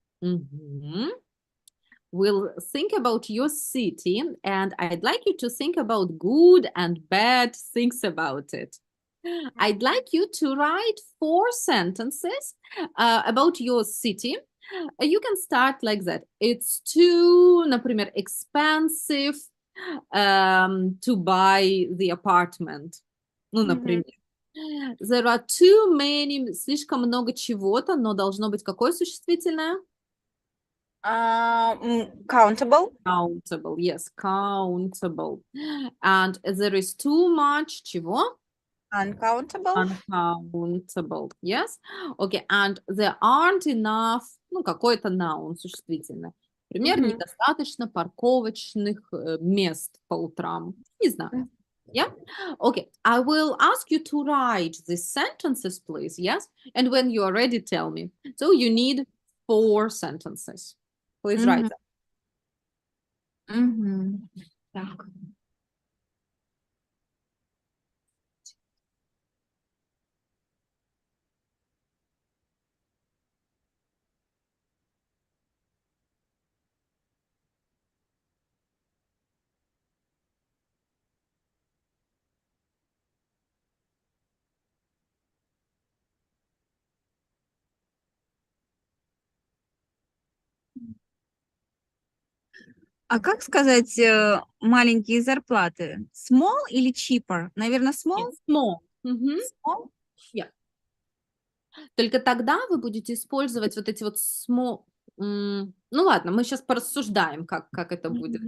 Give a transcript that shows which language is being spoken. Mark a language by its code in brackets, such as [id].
[en] We'll think about your city, and I'd like you to think about good and bad things about it. I'd like you to write 4 sentences about your city. You can start like that. It's too, например, expensive to buy the apartment. [ru] Ну, например. [en] There are too many, [ru] слишком много чего-то, но должно быть какое существительное? [en] Countable. Countable, yes, countable. And there is too much чего? Uncountable. Uncountable, yes. Okay, and there aren't enough, [ru] ну, какой-то [en] noun, существительное. [ru] Например, недостаточно парковочных мест по утрам. Не знаю. Yeah? [en] Okay, I will ask you to write these sentences, please, yes? And when you are ready, tell me. So you need 4 sentences. Please write them. [ru] Так. А как сказать маленькие зарплаты? [en] Small или cheaper? Наверное, small. Yes, small. Small. [ru] Только тогда вы будете использовать вот эти вот small... ну ладно, мы сейчас порассуждаем, как это будет.